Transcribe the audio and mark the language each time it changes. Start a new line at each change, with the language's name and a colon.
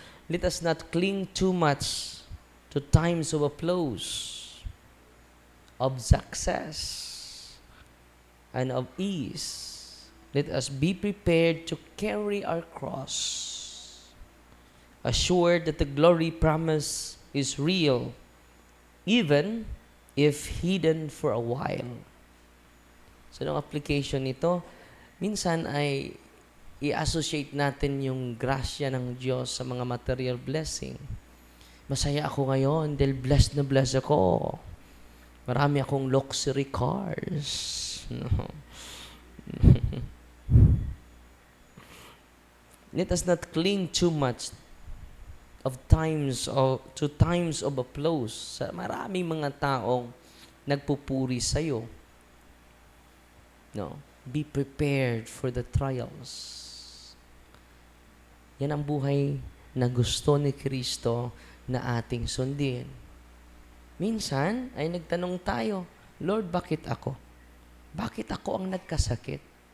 English: Let us not cling too much to times of applause, of success, and of ease. Let us be prepared to carry our cross, assured that the glory promise is real, even if hidden for a while.
Filipino: So, ang application nito, minsan ay i-associate natin yung grasya ng Diyos sa mga material blessing. Masaya ako ngayon dahil blessed na blessed ako. Marami akong luxury cars. No.
English: Let us not cling too much to times of applause.
Filipino: Sa maraming mga taong nagpupuri sa iyo.
English: No, be prepared for the trials.
Filipino: Yan ang buhay na gusto ni Kristo na ating sundin. Minsan ay nagtanong tayo, Lord, bakit ako? Bakit ako ang nagkasakit?